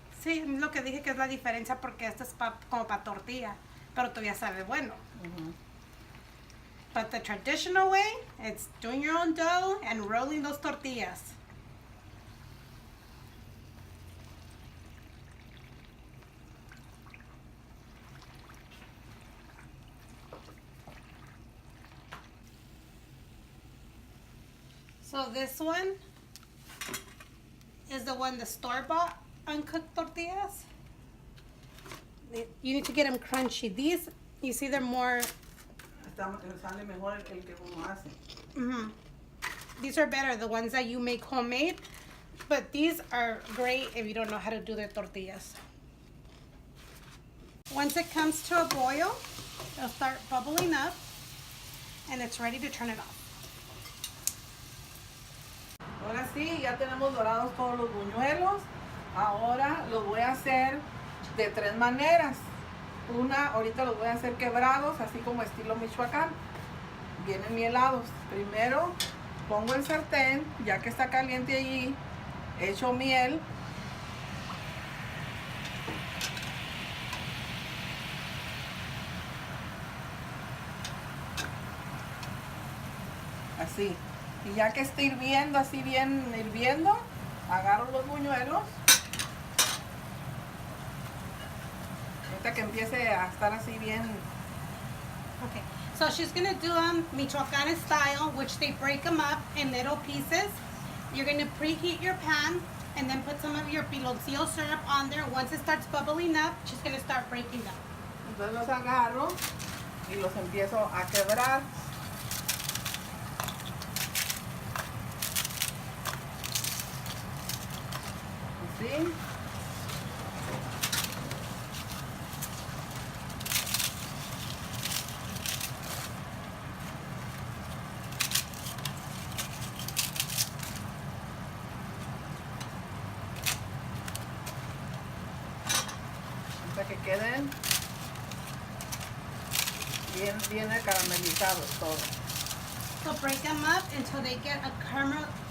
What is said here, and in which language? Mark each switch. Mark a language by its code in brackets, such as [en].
[es] Sí, es lo que dije que es la diferencia porque esto es como para tortilla, pero todavía sabe bueno. [en] But the traditional way, it's doing your own dough and rolling those tortillas. So this one is the one, the store-bought uncooked tortillas. You need to get them crunchy. These, you see, they're more. [es] Sale mejor el que uno hace. [en] These are better, the ones that you make homemade. But these are great if you don't know how to do the tortillas. Once it comes to a boil, it'll start bubbling up, and it's ready to turn it off. [es] Ahora sí, ya tenemos dorados todos los buñuelos. Ahora los voy a hacer de 3 maneras. Una, ahorita los voy a hacer quebrados, así como estilo Michoacán. Vienen mielados. Primero pongo el sartén, ya que está caliente allí, echo miel. Así. Y ya que está hirviendo, así bien hirviendo, agarro los buñuelos. Ahorita que empiece a estar así bien. [en] Okay, so she's gonna do them Michoacán style, which they break them up in little pieces. You're gonna preheat your pan and then put some of your piloncillo syrup on there. Once it starts bubbling up, she's gonna start breaking them. [es] Entonces los agarro y los empiezo a quebrar. Así. Hasta que queden bien caramelizados todos. [en] So break them up until they get a caramelized.